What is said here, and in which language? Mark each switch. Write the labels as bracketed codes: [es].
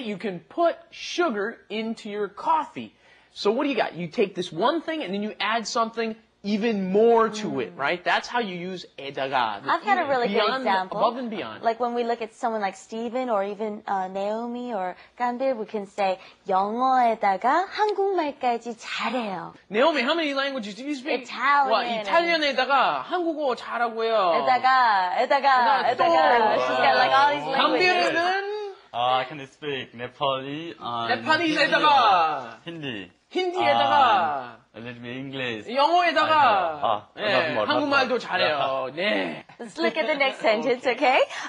[en] You can put sugar into your coffee. So what do you got? You take this one thing and then you add something even more to it, right? That's how you use 에다가. I've got a really good example. Above and beyond. Like when we look at someone like Steven or even Naomi or Gambir, we can say [ko] 영어에다가 한국말까지 잘해요. [en] Naomi, how many languages do you speak? Italian. [ko] 와, 이탈리안에다가 한국어 잘하고요. 에다가. [en] She's got like all these languages. [ko] 강비르는 [en] I can speak Nepali, [ko] 네팔리에다가 [en] Hindi. [ko] 힌디에다가 [en] A little bit English. [ko] 영어에다가 예, 한국말. 한국말도 잘해요. 네. [en] Let's look at the next sentence, okay?